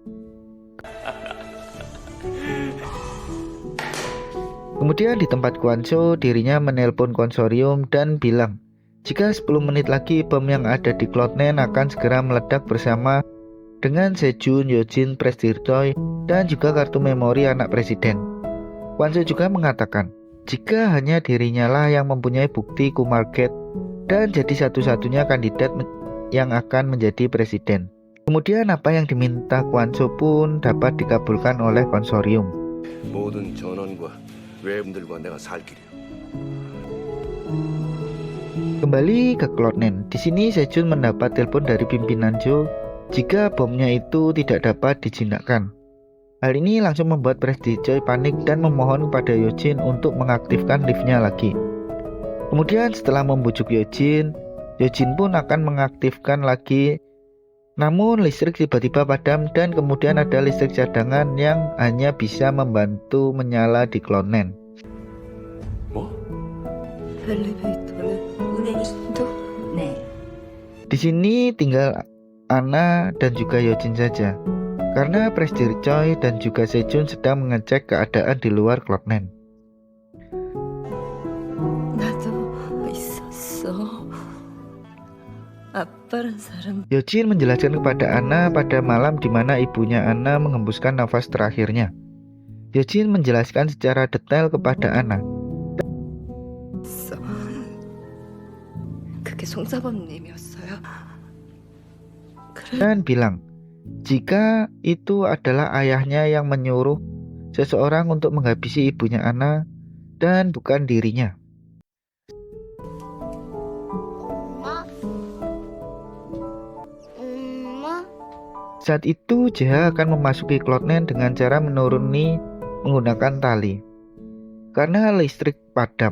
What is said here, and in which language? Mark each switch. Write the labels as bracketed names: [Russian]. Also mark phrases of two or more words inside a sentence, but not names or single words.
[Indonesian] Kemudian di tempat Kwanso, dirinya menelpon konsorium dan bilang jika 10 menit lagi bom yang ada di Cloud9 akan segera meledak bersama dengan Sejun, Yojin, Presiden Choi, dan juga kartu memori anak presiden. Kwanso juga mengatakan jika hanya dirinya lah yang mempunyai bukti Kumargate dan jadi satu-satunya kandidat yang akan menjadi presiden. Kemudian apa yang diminta Kwanso pun dapat dikabulkan oleh konsorium. [Korean] 모든 전원과 외부들과 내가 살 길이야. [Indonesian] Kembali ke Cloud9. Di sini Sejun mendapat telepon dari pimpinan Jo jika bomnya itu tidak dapat dijinakkan. Hal ini langsung membuat Presiden Choi panik dan memohon kepada Yojin untuk mengaktifkan liftnya lagi. Kemudian setelah membujuk Yojin, Yojin pun akan mengaktifkan lagi. Namun listrik tiba-tiba padam dan kemudian ada listrik cadangan yang hanya bisa membantu menyala di Cloud9. [Korean] 뭐? 엘리베이터는 운행도? 네. [Indonesian] Di sini tinggal Anna dan juga Yojin saja, karena Presiden Choi dan juga Sejun sedang mengecek keadaan di luar Cloud9. [Korean] 나도 있었어. 아빠란 사람. [Indonesian] Yojin menjelaskan kepada Anna pada malam di mana ibunya Anna menghembuskan nafas terakhirnya. Yojin menjelaskan secara detail kepada Anna. [Korean] 있어. 그게 송사범님이었어요. [Indonesian] Dan bilang jika itu adalah ayahnya yang menyuruh seseorang untuk menghabisi ibunya Anna dan bukan dirinya. Saat itu Jeha akan memasuki Cloud9 dengan cara menuruni menggunakan tali karena listrik padam.